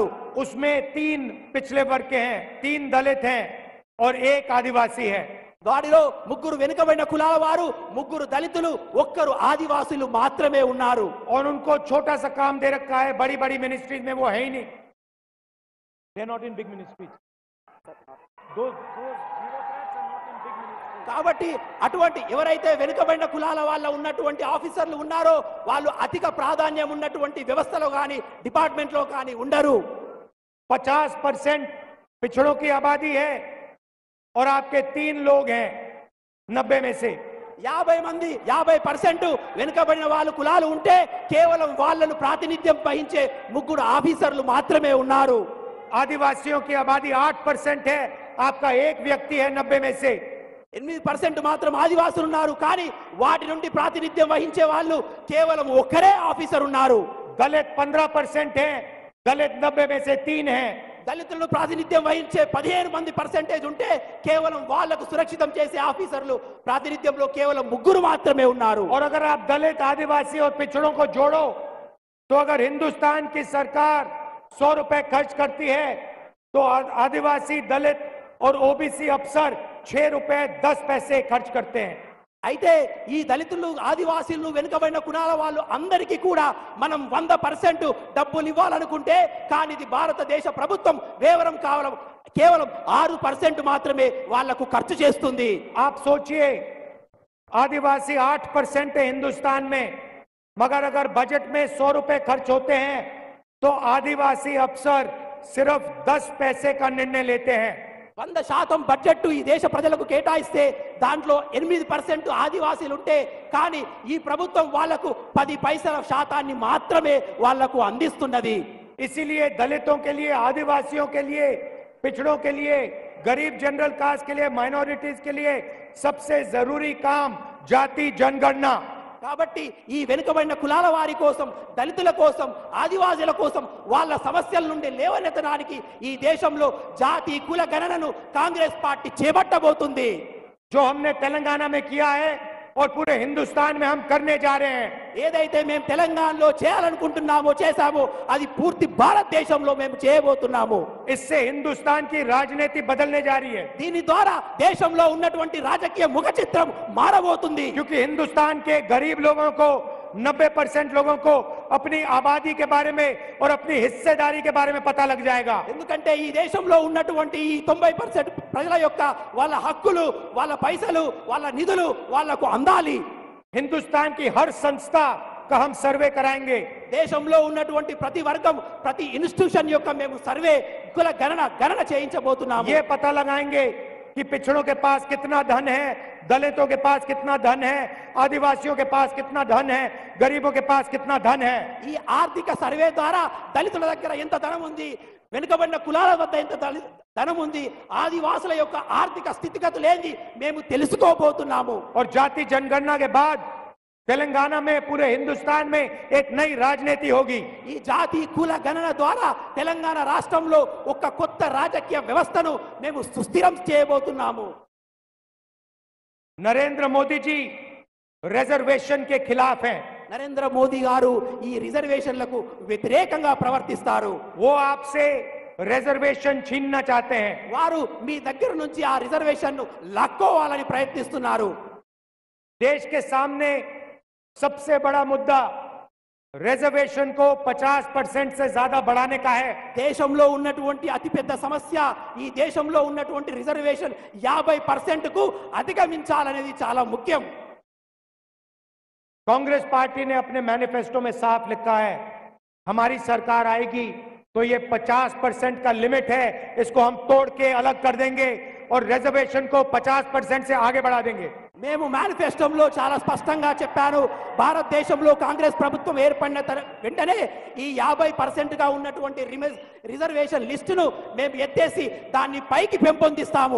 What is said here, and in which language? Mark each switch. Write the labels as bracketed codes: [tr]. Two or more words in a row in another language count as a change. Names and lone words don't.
[hi] उसमें 3 पिछड़े वर्ग के हैं, 3 दलित हैं और 1 आदिवासी है. [te] వారిలో 3 వెనుకబడిన కులాల వారు, 3 దళితులు, 1 ఆదివాసులు మాత్రమే ఉన్నారు. [hi] और उनको छोटा सा काम दे रखा है, बड़ी बड़ी मिनिस्ट्रीज में वो है ही नहीं. [en] They are not in big ministries. Those bureaucrats are not in big ministries. [te] కాబట్టి అటువంటి ఎవరైతే వెనుకబడిన కులాల వాళ్ళ ఉన్నటువంటి ఆఫీసర్లు ఉన్నారో వాళ్ళు అధిక ప్రాధాన్యం ఉన్నటువంటి వ్యవస్థలో కానీ డిపార్ట్మెంట్లో కానీ ఉండరు. [hi] 50% पिछड़ों की आबादी है और आपके 3 लोग हैं 90 में से. [te] 50% వెనుకబడిన వాళ్ళు కులాలు ఉంటే కేవలం వాళ్ళను ప్రాతినిధ్యం వహించే 3 ఆఫీసర్లు మాత్రమే ఉన్నారు. [hi] आदिवासियों की आबादी 8% है, आपका 1 व्यक्ति है 90 में से. [te] 8% మాత్రం ఆదివాసులు ఉన్నారు, కానీ వాటి నుండి ప్రాతినిధ్యం వహించే వాళ్ళు కేవలం 1 ఆఫీసర్ ఉన్నారు. [hi] दलित 15% है, दलित 90 में से 3 हैं. [te] దళితులను ప్రాతినిధ్యం వహించే 15% ఉంటే కేవలం వాళ్లకు సురక్షితం చేసే ఆఫీసర్లు ప్రాతినిధ్యంలో కేవలం 3 మాత్రమే ఉన్నారు. [hi] और अगर आप दलित, आदिवासी और पिछड़ों को जोड़ो तो अगर हिंदुस्तान की सरकार 100 रुपए खर्च करती है तो आदिवासी, दलित और ओबीसी अफसर 6 रुपए 10 पैसे खर्च करते हैं. [te] అయితే ఈ దళితులు, ఆదివాసీలు, వెనుకబడిన కులాల వాళ్ళు అందరికీ కూడా మనం 100% డబ్బులు ఇవ్వాలనుకుంటే కానీ ఇది భారతదేశ ప్రభుత్వం కేవలం 6% మాత్రమే వాళ్లకు ఖర్చు చేస్తుంది. [hi] आप सोचिए, आदिवासी 8% है हिंदुस्तान में, मगर अगर बजट में 100 रुपए खर्च होते हैं तो आदिवासी अफसर सिर्फ 10 पैसे का निर्णय लेते हैं. [te] 100% బడ్జెట్ ఈ దేశ ప్రజలకు కేటాయిస్తే దాంట్లో 8% ఆదివాసీలు ఉంటే కానీ ఈ ప్రభుత్వం వాళ్లకు 10 పైసల శాతాన్ని మాత్రమే వాళ్లకు అందిస్తున్నది. [hi] इसीलिए दलितों के लिए, आदिवासियों के लिए, पिछड़ों के लिए, गरीब [en] general caste [hi] के लिए, माइनॉरिटीज के लिए सबसे जरूरी काम जाति जनगणना. [te] కాబట్టి ఈ వెనుకబడిన కులాల వారి కోసం, దళితుల కోసం, ఆదివాసీల కోసం వాళ్ళ సమస్యల నుండి లేవనెత్తడానికి ఈ దేశంలో జాతి కుల గణనను కాంగ్రెస్ పార్టీ చేపట్టబోతుంది. [hi] जो हमने तेलंगाना में किया है और पूरे हिंदुस्तान में हम करने जा रहे हैं. [te] ఏదైతే మేము తెలంగాణలో చేయాలనుకుంటున్నామో చేశామో అది పూర్తి భారతదేశంలో మేము చేయబోతున్నాము. [hi] इससे हिंदुस्तान की राजनीति बदलने जा रही है. [te] దీని ద్వారా దేశంలో ఉన్నటువంటి రాజకీయ ముఖ చిత్రం మారబోతుంది. [hi] क्योंकि हिंदुस्तान के गरीब लोगों को, 90% लोगों को अपनी आबादी के बारे में और अपनी हिस्सेदारी के बारे में पता लग जाएगा. [te] ఎందుకంటే ఈ దేశంలో ఉన్నటువంటి ఈ 90% ప్రజల యొక్క వాళ్ళ హక్కులు, వాళ్ళ పైసలు, వాళ్ళ నిధులు వాళ్ళకు అందాలి. [hi] हिंदुस्तान की हर संस्था का हम सर्वे कराएंगे. [te] దేశంలో ఉన్నటువంటి ప్రతి వర్గం, ప్రతి ఇన్స్టిట్యూషన్ యొక్క మేము సర్వే కుల గణన చేయించబోతున్నాము. [hi] ये पता लगाएंगे कि पिछड़ों के पास कितना धन है, दलितों के पास कितना धन है, आदिवासियों के पास कितना धन है, गरीबों के पास कितना धन है. [te] ఈ ఆర్థిక సర్వే ద్వారా దళితుల దగ్గర ఎంత ధనం ఉంది, వెనుకబడిన కులాల వద్ద ఎంత ధనం ఉంది, ఆదివాసుల యొక్క ఆర్థిక స్థితిగతులు ఏంది మేము తెలుసుకోబోతున్నాము. [hi] और जाति जनगणना के बाद तेलंगाना में, पूरे हिंदुस्तान में एक नई राजनीति होगी. [te] ఈ జాతి కుల గణన ద్వారా తెలంగాణ రాష్ట్రంలో ఒక కొత్త రాజకీయ వ్యవస్థను మేము సుస్థిరం చేయబోతున్నాము. [hi] नरेंद्र मोदी जी रिजर्वेशन के खिलाफ हैं. [te] నరేంద్ర మోదీ గారు ఈ రిజర్వేషన్లకు వ్యతిరేకంగా ప్రవర్తిస్తారు. [hi] वो आपसे रिजर्वेशन छीनना चाहते हैं. [te] వారు మీ దగ్గర నుంచి ఆ రిజర్వేషన్ లాక్కోవాలని ప్రయత్నిస్తున్నారు. [hi] देश के सामने सबसे बड़ा मुद्दा रिजर्वेशन को 50% से ज्यादा बढ़ाने का है. [te] దేశంలో ఉన్నటువంటి అతిపెద్ద సమస్య ఈ దేశంలో ఉన్నటువంటి రిజర్వేషన్ 50% కు అధిగమించాలనేది చాలా ముఖ్యం. [hi] कांग्रेस पार्टी ने अपने मैनिफेस्टो में साफ लिखा है, हमारी सरकार आएगी तो ये 50% का लिमिट है, इसको हम तोड़ के अलग कर देंगे और रिजर्वेशन को 50% से आगे बढ़ा देंगे. [te] మేము మేనిఫెస్టోలో చాలా స్పష్టంగా చెప్పాను, భారతదేశంలో కాంగ్రెస్ ప్రభుత్వం ఏర్పడిన వెంటనే ఈ 50% గా ఉన్నటువంటి రిజర్వేషన్ లిస్టును మేము ఎత్తేసి దాన్ని పైకి పెంపొందిస్తాము.